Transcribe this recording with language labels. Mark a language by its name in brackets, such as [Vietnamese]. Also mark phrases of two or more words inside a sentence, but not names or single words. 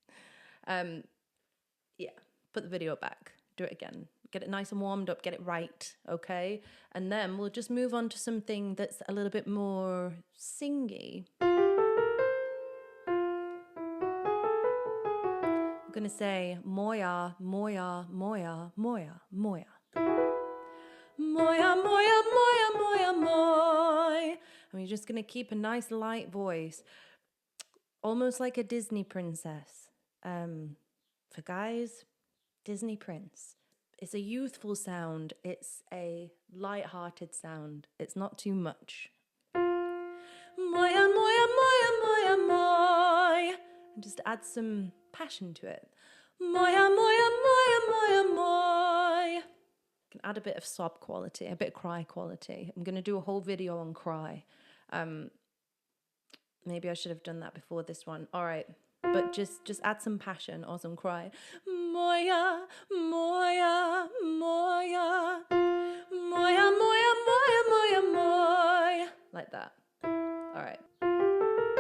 [English] Yeah, put the video back, do it again. Get it nice and warmed up, get it right, okay? And then we'll just move on to something that's a little bit more singy. I'm gonna say moya, moya, moya, moya, moya. Moya, moya, moya, moya, moy. And we're just gonna keep a nice light voice, almost like a Disney princess. For guys, Disney prince. It's a youthful sound. It's a light-hearted sound. It's not too much. Moya, moya, moya, moya, moy. And just add some passion to it. Moya, moya, moya, moya, moy. Can add a bit of sob quality, a bit of cry quality. I'm going to do a whole video on cry. Maybe I should have done that before this one. All right, but just add some passion or some cry. Moya, moya, moya, moya, moya, moya, moya, moya, like that.